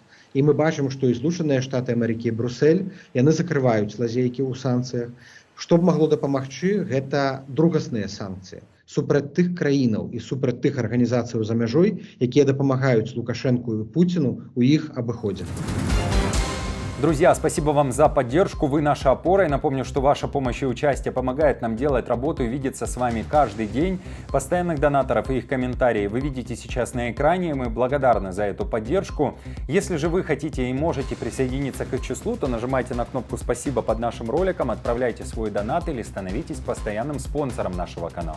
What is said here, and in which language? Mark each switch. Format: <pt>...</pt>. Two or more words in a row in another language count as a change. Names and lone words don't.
<be>І мы бачым, што і Злучаныя Штаты Амерыкі і Брусэль, яны закрываюць лазейкі ў санкцыях. Што б магло дапамагчы, гэта другасныя санкцыі супраць тых краінаў і супраць тых арганізацыяў за мяжой, якія дапамагаюць Лукашэнку і Пуціну у іх абыходзе.</be> <ru>Друзья, спасибо вам за поддержку, вы наша опора. И напомню, что ваша помощь и участие помогает нам делать работу и видеться с вами каждый день. Постоянных донаторов и их комментарии вы видите сейчас на экране, мы благодарны за эту поддержку. Если же вы хотите и можете присоединиться к их числу, то нажимайте на кнопку «Спасибо» под нашим роликом, отправляйте свой донат или становитесь постоянным спонсором нашего канала.</ru>